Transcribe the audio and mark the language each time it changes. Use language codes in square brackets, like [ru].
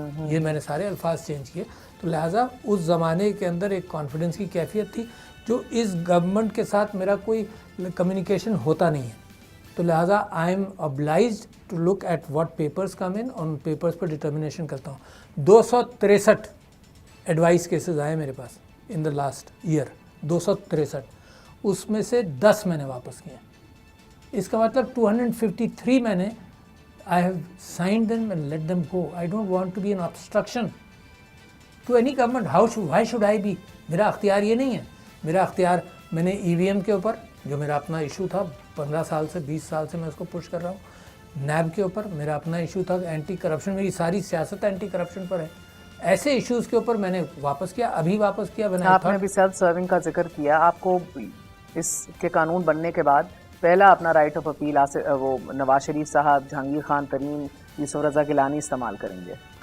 [ur] یہ میں نے سارے الفاظ چینج کیے. تو لہٰذا اس زمانے کے اندر ایک کانفیڈنس کی کیفیت تھی جو اس گورنمنٹ کے ساتھ میرا کوئی کمیونیکیشن ہوتا نہیں ہے. تو لہٰذا [en] I am obliged to look at what papers come in, [ur] اور ان پیپرز پر ڈٹرمنیشن کرتا ہوں. 263 ایڈوائس کیسز آئے میرے پاس [en] in the last year, [ur] 263. اس میں سے 10 میں نے واپس کیے. اس کا مطلب [en] 253 میں نے I have signed them and let them go. I don't want to be an obstruction to any government. Why should I be? [ur] میرا اختیار یہ نہیں ہے. میرا اختیار، میں نے EVM کے اوپر جو میرا اپنا ایشو تھا 15 سال سے 20 سال سے میں اس کو پش کر رہا ہوں. نیب کے اوپر میرا اپنا ایشو تھا اینٹی کرپشن، میری ساری سیاست اینٹی کرپشن پر ہے. ایسے ایشوز کے اوپر میں نے واپس کیا، ابھی واپس کیا. آپ نے ابھی سیلف سرونگ کا ذکر کیا. آپ کو اس کے قانون بننے کے بعد پہلا اپنا رائٹ آف اپیل وہ نواز شریف صاحب، جہانگیر خان ترین، یوسف رضا گیلانی استعمال کریں گے؟